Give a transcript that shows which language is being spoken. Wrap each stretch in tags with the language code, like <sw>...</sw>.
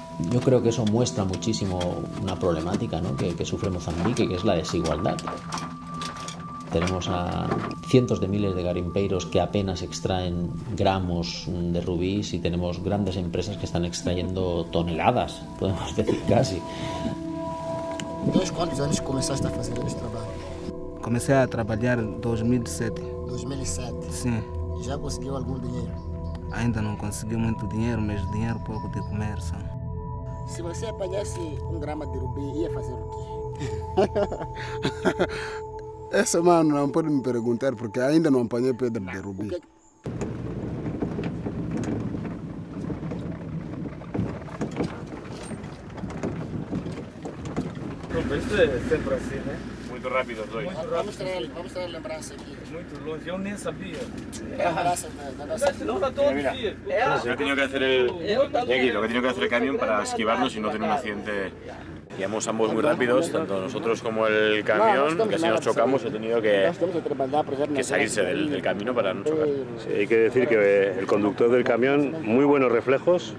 <es>Yo creo que eso muestra muchísimo una problemática, ¿no? que sufre Mozambique, que es la desigualdad. Tenemos a cientos de miles de garimpeiros que apenas extraen gramos de rubíes y tenemos grandes empresas que están extrayendo toneladas, podemos decir casi.</es> <pt>Desde quantos anos começaste a fazer este trabalho? Comecei a trabalhar em 2007. 2007. Sim. Já conseguiu algum dinheiro? Ainda não consegui muito dinheiro, mas dinheiro pouco de comer só. Se você apanhasse 1 grama de rubi, ia fazer o quê? Essa, mano, não pode me perguntar, porque ainda não apanhei pedra de rubi. Isto é sempre assim, né? Muito rápido os dois. Vamos trazer lembrança aqui. Muito longe, eu nem sabia. Lembrança da nossa... Senão dá todo dia.</pt> <es>Lo que ha tenido que hacer el camión para esquivarnos y no tener un accidente Íbamos ambos muy rápidos, tanto nosotros como el camión, que si nos chocamos he tenido que salirse del camino para no chocar. Sí, hay que decir que el conductor del camión, muy buenos reflejos,</es>